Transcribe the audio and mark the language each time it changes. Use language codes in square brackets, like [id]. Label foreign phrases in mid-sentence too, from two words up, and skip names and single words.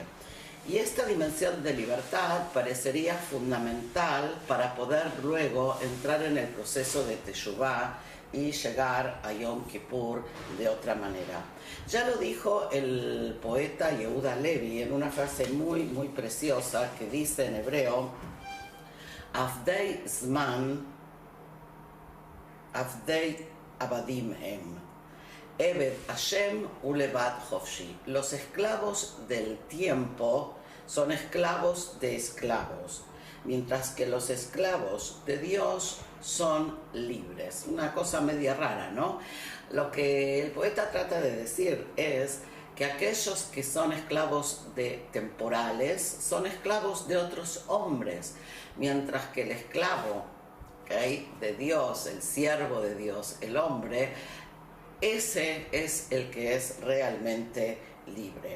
[es] Y esta dimensión de libertad parecería fundamental para poder luego entrar en el proceso de Teshuvah y llegar a Yom Kippur de otra manera. Ya lo dijo el poeta Yehuda Levi en una frase muy preciosa que dice en hebreo: [he] עבדי זמן עבדי עבדים הם עבד השם לבד חופשי. [es] Los esclavos del tiempo son esclavos de esclavos, mientras que los esclavos de Dios son libres. Una cosa media rara, ¿no? Lo que el poeta trata de decir es que aquellos que son esclavos de temporales son esclavos de otros hombres, mientras que el esclavo de Dios, el siervo de Dios, el hombre, ese es el que es realmente libre.